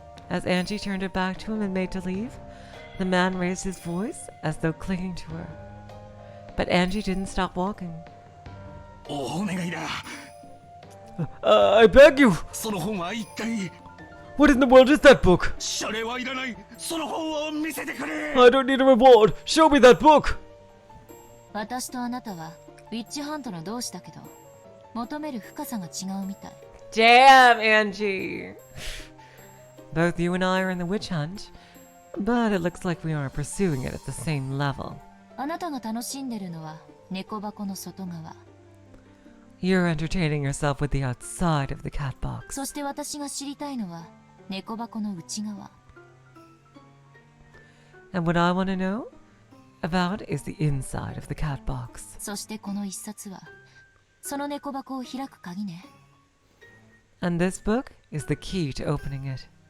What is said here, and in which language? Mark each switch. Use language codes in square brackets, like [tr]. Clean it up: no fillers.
[en] As Angie turned it back to him and made to leave, the man raised his voice as though clinging to her. But Angie didn't stop walking. [ja] お願いだ [en] I beg you! [ja] その本は一体 [en] What in the world is that book? [ja] 謝礼はいらないその本を見せてくれ [en] I don't need a reward. Show me that book. [ja] 私とあなたはウィッチハントの同志だけど、求める深さが違うみたい。 [en] Damn, Angie. Both you and I are in the witch hunt, but it looks like we aren't pursuing it at the same level. [ja] あなたが楽しんでるのは猫箱の外側。 [en] You're entertaining yourself with the outside of the cat box. [ja] そして私が知りたいのは猫箱の内側。 [en] And what I want to know about is the inside of the cat box. [ja] そしてこの一冊はその猫箱を開く鍵ね。 [en] And this book is the key to opening it.